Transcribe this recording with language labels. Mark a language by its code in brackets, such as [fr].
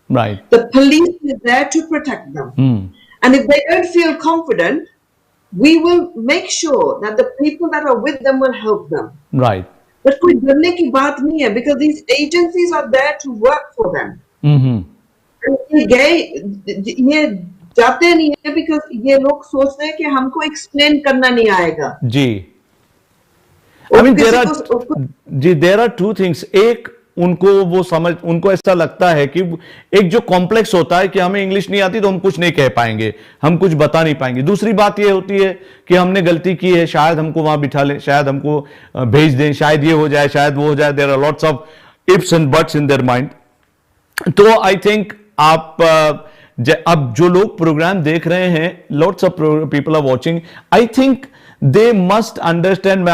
[en] Right. The police is there to protect them. And if they don't feel confident, we will make sure that the people that are with them will help them. Right. But [hi] कोई डरने की बात नहीं है, [en] because these agencies are there to work for them. [hi] ये जाते नहीं है because ये लोग सोचते हैं कि हमको explain करना नहीं आएगा. जी. [en] I mean, there are two things. [hi] एक, उनको ऐसा लगता है कि एक जो कॉम्प्लेक्स होता है कि हमें इंग्लिश नहीं आती तो हम कुछ नहीं कह पाएंगे, हम कुछ बता नहीं पाएंगे. दूसरी बात ये होती है कि हमने गलती की है, शायद हमको वहां बिठा ले, शायद हमको भेज दें, शायद ये हो जाए, शायद वो हो जाए. [en] There are lots of ifs and buts in their mind. [hi] तो [en] I think [hi] अब जो लोग प्रोग्राम देख रहे हैं, [en] Lots of people are watching, I think they must understand.